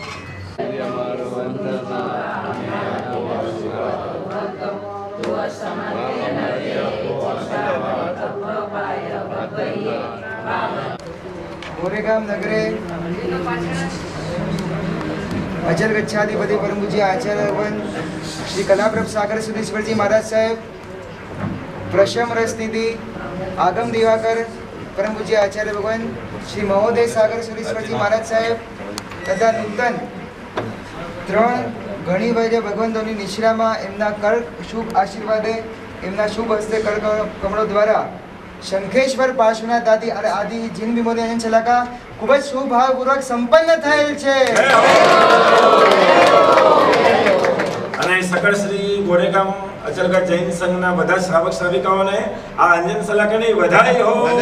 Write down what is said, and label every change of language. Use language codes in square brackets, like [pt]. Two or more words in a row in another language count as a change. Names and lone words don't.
[gu] ગોરેગામ નગરે અચલ ગચ્છાધિપતિ પરમ પૂજ્ય આચાર્ય ભગવાન શ્રી કલાપ્રભ સાગર સુધીશ્વરજી મહારાજ સાહેબ, પ્રશમ રસનિધિ આગમ દિવાકર પરમ પૂજ્ય આચાર્ય ભગવાન શ્રી મહોદય સાગર સુધીશ્વરજી મહારાજ સાહેબ તથા નૂતન ત્રણ ઘણી વૈદ્ય ભગવંતોની નિશ્રામાં એમના કર શુભ આશીર્વાદે એમના શુભ હસ્તે કર કમળો દ્વારા શંખેશ્વર પાર્શ્વનાથ દાદી અને આદિ જીન વિમોદી અંજન શલાકા ખૂબ જ સુભાવપૂર્વક સંપન્ન થયેલ છે. અને સકળ શ્રી ગોરેગામ અચલગઢ જૈન સંઘના બધા શ્રાવક શ્રાવિકાઓને આ અંજન શલાકાની વધાઈ હો.